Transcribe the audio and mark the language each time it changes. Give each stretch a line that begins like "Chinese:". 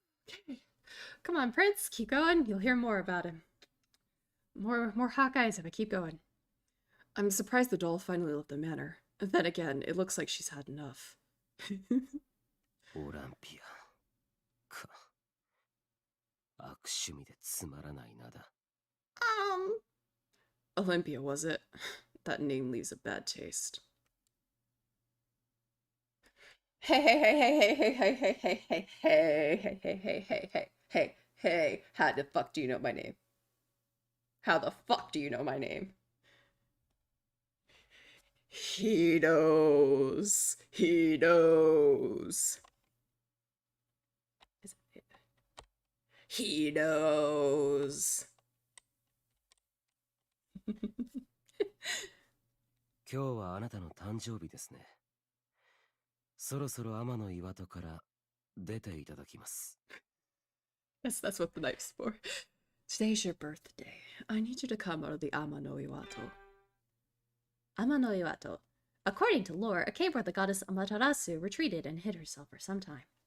English: Okay. Come on, Prince, keep going. You'll hear more about him. More hot guys if I keep going. I'm surprised the doll finally left the manor. Then again, it looks like she's had enough.
Japanese: オランピアか。悪趣味でつまらない名だ。
English: Olympia, was it? That name leaves a bad taste. Hey, hey, hey, hey, hey, hey, hey, hey, hey, hey, hey, hey, hey, hey, hey, hey, hey, how the fuck do you know my name? How the fuck do you know my name? He knows. He knows. He knows.
Japanese: 今日はあなたの誕生日ですね。そろそろ天の岩戸から出ていただきます。
English: That's what the knife's for. Today's your birthday. I need you to come out of the Ama no Iwato. Ama no Iwato. According to lore, a cave where the goddess Amaterasu retreated and hid herself for some time.